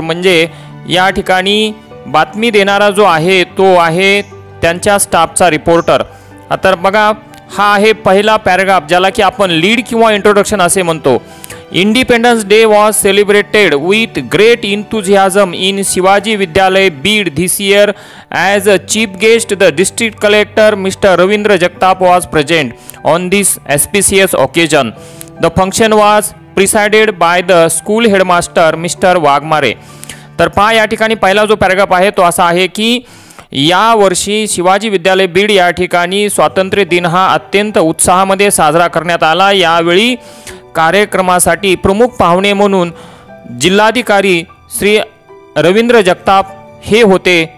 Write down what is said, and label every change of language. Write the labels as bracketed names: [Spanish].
[Marathi] म्हणजे या ठिकाणी बातमी देणारा जो आहे तो आहे त्यांच्या स्टाफचा रिपोर्टर. आता बघा, हा आहे पहिला पॅराग्राफ ज्याला की आपण लीड किंवा इंट्रोडक्शन असे म्हणतो. [English] Independence day was celebrated with great enthusiasm in Shivaji Vidyalaya Beed this year. As a chief guest, the district collector Mr. Ravindra Jagtap was present on this auspicious occasion. The function was presided by the school headmaster Mr. Waghmare. [Marathi] तर पहा, या ठिकाणी पहिला जो paragraph आहे तो असा आहे की या वर्षी शिवाजी विद्यालय बीड या ठिकाणी स्वातंत्र्य दिन हा अत्यंत उत्साहामध्ये साजरा करण्यात आला. यावेळी कार्यक्रमासाठी प्रमुख पाहुणे म्हणून जिल्हाधिकारी श्री रवींद्र जगताप हे होते.